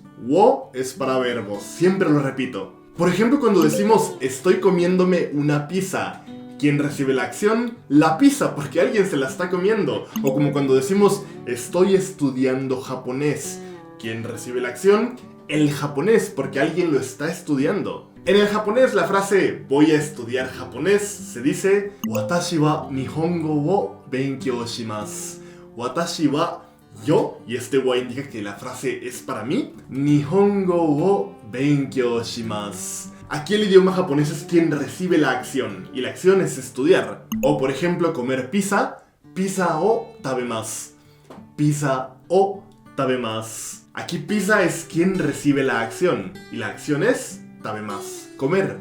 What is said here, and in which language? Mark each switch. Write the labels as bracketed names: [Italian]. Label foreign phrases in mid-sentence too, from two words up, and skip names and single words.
[Spanish] Wo es para verbos, siempre lo repito. Por ejemplo, cuando decimos estoy comiéndome una pizza, ¿quién recibe la acción? La pizza, porque alguien se la está comiendo. O como cuando decimos estoy estudiando japonés, ¿quién recibe la acción? El japonés, porque alguien lo está estudiando. En el japonés la frase voy a estudiar japonés se dice [Japanese] 私は日本語を勉強します. 私は [Spanish] yo, y este wa indica que la frase es para mí. [Japanese] 日本語を勉強します. [Spanish] Aquí el idioma japonés es quien recibe la acción, y la acción es estudiar. O por ejemplo comer pizza, [Japanese] ピザを食べます. ピザを食べます. [Spanish] Aquí pizza es quien recibe la acción, y la acción es tabemasu, comer.